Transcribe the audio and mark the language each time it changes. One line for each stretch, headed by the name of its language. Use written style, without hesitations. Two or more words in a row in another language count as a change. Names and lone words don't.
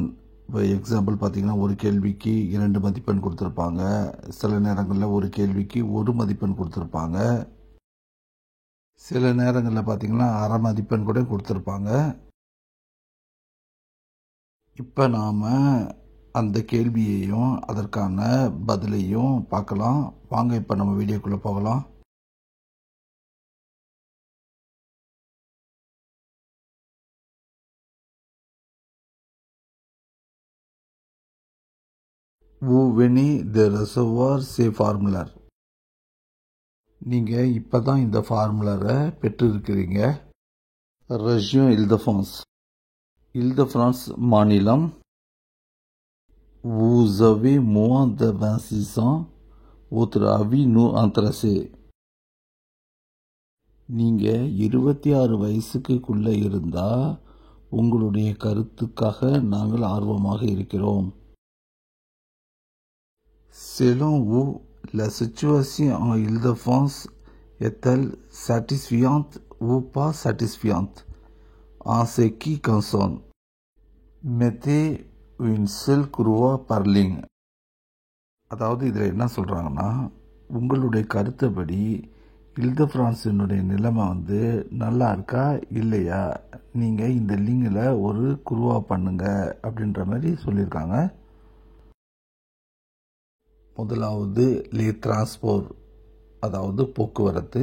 Tamil: இப்போ எக்ஸாம்பிள் பார்த்திங்கன்னா ஒரு கேள்விக்கு 2 மதிப்பெண் கொடுத்துருப்பாங்க, சில நேரங்களில் ஒரு கேள்விக்கு 1 மதிப்பெண் கொடுத்துருப்பாங்க, சில நேரங்களில் பார்த்திங்கன்னா அரை மதிப்பெண் கூட கொடுத்துருப்பாங்க. இப்போ நாம் அந்த கேள்வியையும் அதற்கான பதிலையும் பார்க்கலாம். வாங்க இப்போ நம்ம வீடியோக்குள்ளே போகலாம்.
French: Vous venez de recevoir ces formulaires.
Tamil: நீங்கள் இப்போ தான் இந்த ஃபார்முலரை பெற்றிருக்கிறீங்க. ரெஜியன் இல்தஃப்ரான்ஸ், இல்தஃப்ரான்ஸ் மாநிலம்.
French: Vous avez moins de 26 ans, votre avis nous intéresse.
Tamil: நீங்கள் 26 வயசுக்குள்ளே இருந்தால் உங்களுடைய கருத்துக்காக நாங்கள் ஆர்வமாக இருக்கிறோம்.
French: Selon vous, la situation en Île-de-France est-elle satisfaisante ou pas satisfaisante en ce qui concerne? Mettez une seule croix par ligne.
Tamil: அதாவது இதில் என்ன சொல்கிறாங்கன்னா, உங்களுடைய கருத்துப்படி இல்தஃப்ரான்ஸினுடைய நிலைமை வந்து நல்லா இருக்கா இல்லையா, நீங்கள் இந்த லிங்கில் ஒரு குருவா பண்ணுங்க அப்படின்ற மாதிரி சொல்லியிருக்காங்க. முதலாவது
French: les transports,
Tamil: அதாவது போக்குவரத்து.